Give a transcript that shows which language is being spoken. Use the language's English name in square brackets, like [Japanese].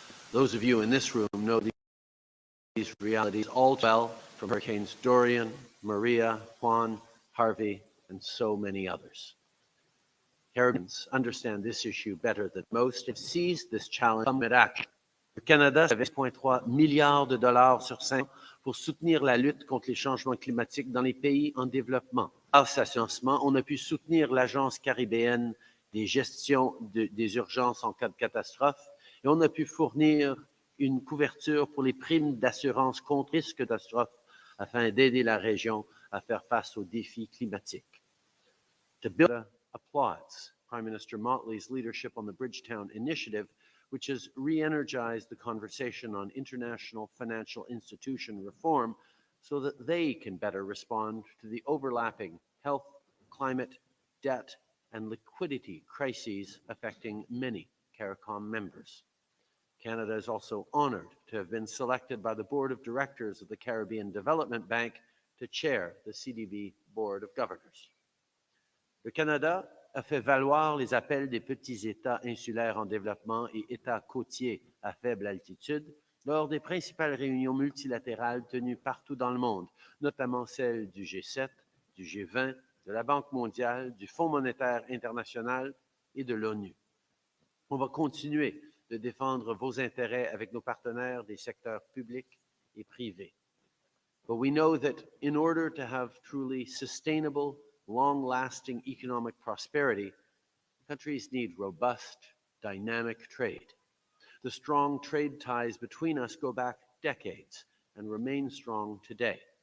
[English] Those of you in this room know these realities all too well from Hurricanes Dorian, Maria, Juan, Harvey, and so many others. Caribbeans understand this issue better than most and seized this challenge with action. [French] Le Canada avait 6,3 milliards de dollars sur 5 ans pour soutenir la lutte contre les changements climatiques dans les pays en développement. Grâce à ce financement, on a pu soutenir l'Agence caribéenne des gestions des urgences en cas de catastrophe et on a pu fournir une couverture pour les primes d'assurance contre risque de catastrophe afin d'aider la région à faire face aux défis climatiques. [English] To build applauds Prime Minister Motley's leadership on the Bridgetown Initiative, which has re-energized the conversation on international financial institution reform so that they can better respond to the overlapping health, climate, debt, and liquidity crises affecting many CARICOM members. Canada is also honored to have been selected by the Board of Directors of the Caribbean Development Bank to chair the CDB Board of Governors. [French] Le Canada a fait valoir les appels des petits États insulaires en développement et États côtiers à faible altitude lors des principales réunions multilatérales tenues partout dans le monde, notamment celles du G7, du G20, de la Banque mondiale, du Fonds monétaire international et de l'ONU. On va continuer de défendre vos intérêts avec nos partenaires des secteurs publics et privés. [English] But we know that in order to have truly sustainable, long-lasting economic prosperity, countries need robust, dynamic trade. The strong trade ties between us go back decades and remain strong today.